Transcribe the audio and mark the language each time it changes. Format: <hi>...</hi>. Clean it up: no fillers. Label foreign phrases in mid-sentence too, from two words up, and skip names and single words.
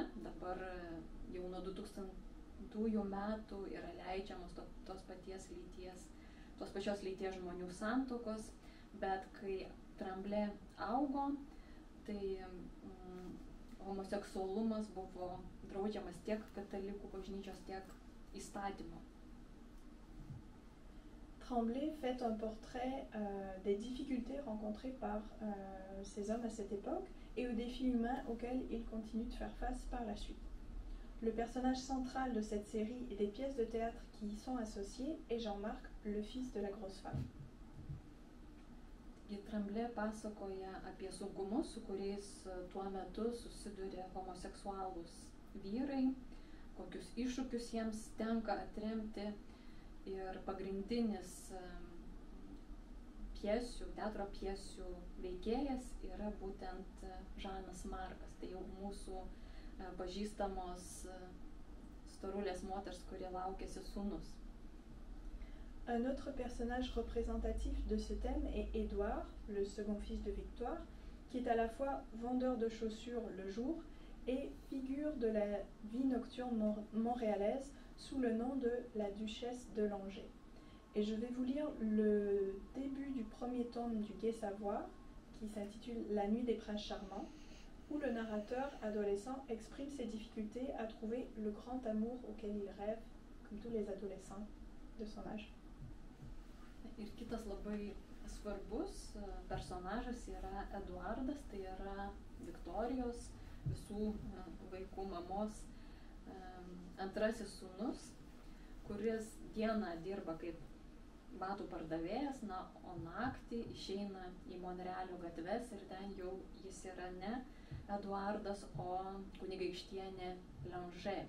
<lt>Dabar jau nuo 2000 metų yra leidžiamos tos pačios lyties žmonių santuokos, bet kai Tremblay augo, tai homoseksualumas buvo draudžiamas tiek katalikų bažnyčios, tiek įstatymo.</lt> <fr>Tremblay fait un portrait des difficultés rencontrées par ces hommes à cette époque et aux défis humains auxquels ils continuent de faire face par la suite. Le personnage central de cette série et des pièces de théâtre qui y sont associées est Jean-Marc, le fils de la grosse femme.</fr> <lt>Tremblay pasakoja apie sunkumus, su kuriais tuo metu susiduria homoseksualūs vyrai, kokius iššūkius jiems tenka atremti. Ir pagrindinis teatro pjesių veikėjas yra būtent Žanas Markas. Tai jau mūsų pažįstamos storulės moters, kurie laukėsi sūnus.</lt> <fr>Un autre personnage représentatif de ce thème est Édouard, le second fils de Victoire, qui est à la fois vendeur de chaussures le jour et figure de la vie nocturne montréalaise sous le nom de la Duchesse de Langeais. Et je vais vous lire le début du premier tome du Gai Savoir, qui s'intitule La Nuit des Princes Charmants, où le narrateur adolescent exprime ses difficultés à trouver le grand amour auquel il rêve, comme tous les adolescents de son âge.</fr> <lt>Ir kitas labai svarbus personažas yra Eduardas, tai yra Viktorijos, visų vaikų mamos antrasis sūnus, kuris dieną dirba kaip batų pardavėjas, o naktį išeina į Monrealio gatves ir ten jau jis yra ne Eduardas, o kunigaikštienė Langeais.</lt>